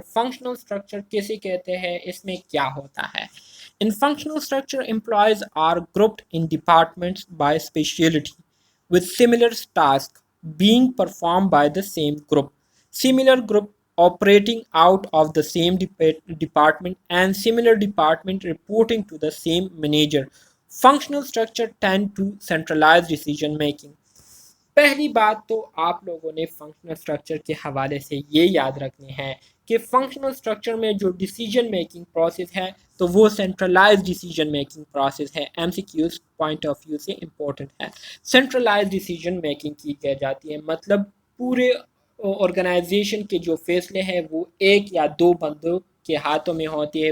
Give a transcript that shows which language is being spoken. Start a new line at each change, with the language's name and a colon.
Hindi: Functional structure किसे कहते हैं, इसमें क्या होता है?
English: In functional structure employees are grouped in departments by speciality with similar tasks being performed by the same group. Similar group operating out of the same department and similar department reporting to the same manager. Functional structure tend to centralize decision making.
Hindi: पहली बात तो आप लोगों ने functional structure के हवाले से ये याद रखनी है कि फंक्शनल स्ट्रक्चर में जो डिसीजन मेकिंग प्रोसेस है तो वो सेंट्रलाइज डिसीजन मेकिंग प्रोसेस है। एमसीक्यूज पॉइंट ऑफ व्यू से इम्पोर्टेंट है। सेंट्रलाइज डिसीजन मेकिंग की जाती है, मतलब पूरे ऑर्गेनाइजेशन के जो फैसले हैं वो एक या दो बंदों के हाथों में होती है।